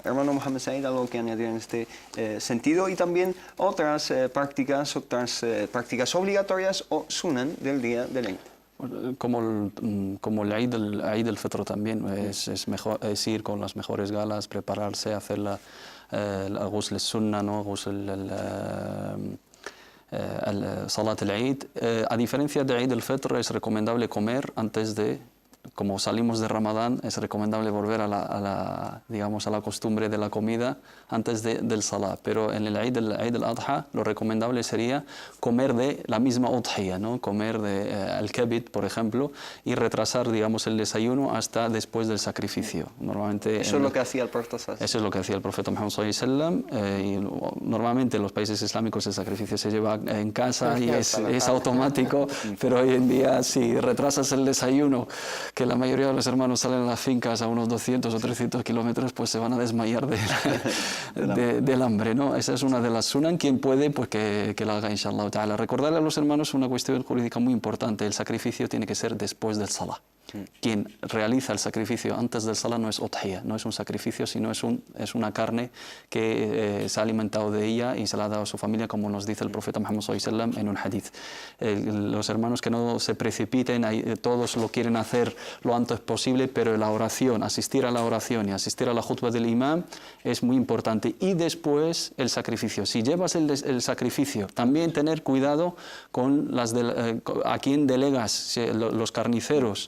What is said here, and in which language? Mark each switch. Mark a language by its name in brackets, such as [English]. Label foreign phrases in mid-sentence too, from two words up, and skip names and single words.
[Spanish] Hermano Mohamed Said, ¿algo que añadir en este sentido? Y también otras prácticas obligatorias o sunan del día del Eid. Como el Eid del Fitr también, es ir con las mejores galas, prepararse, hacer [Arabic] غسل السنة, [Spanish] ¿no? [Arabic] صلاة العيد. [Spanish] A diferencia de Eid al-Fitr, es recomendable comer antes de, como salimos de Ramadán, es recomendable volver a la costumbre de la comida antes del Salah. Pero en el Eid al-Adha, lo recomendable sería comer de la misma udhiyah, ¿no? Comer de al-kabid, por ejemplo, y retrasar, digamos, el desayuno hasta después del sacrificio. Normalmente eso es lo que hacía el profeta. Eso es lo que hacía el profeta Muhammad [Arabic] صلى الله عليه وسلم, [Spanish] y normalmente en los países islámicos el sacrificio se lleva en casa y es automático, pero hoy en día si retrasas el desayuno, que la mayoría de los hermanos salen a las fincas a unos 200 o 300 kilómetros, pues se van a desmayar del hambre, ¿no? Esa es una de las sunan. Quien puede, pues que la haga, [Arabic] إن شاء الله تعالى. [Spanish] Recordarle a los hermanos una cuestión jurídica muy importante: el sacrificio tiene que ser después del salah. Quien realiza el sacrificio antes del salah no es udhiyah, no es un sacrificio, sino es una carne que se ha alimentado de ella y se la ha dado a su familia, como nos dice el profeta Muhammad [Arabic] صلى الله عليه وسلم [Spanish] en un hadith. Los hermanos que no se precipiten, todos lo quieren hacer lo antes posible, pero la oración, asistir a la oración y asistir a la khutbah del imam es muy importante. Y después el sacrificio. Si llevas el sacrificio, también tener cuidado con a quién delegas, los carniceros.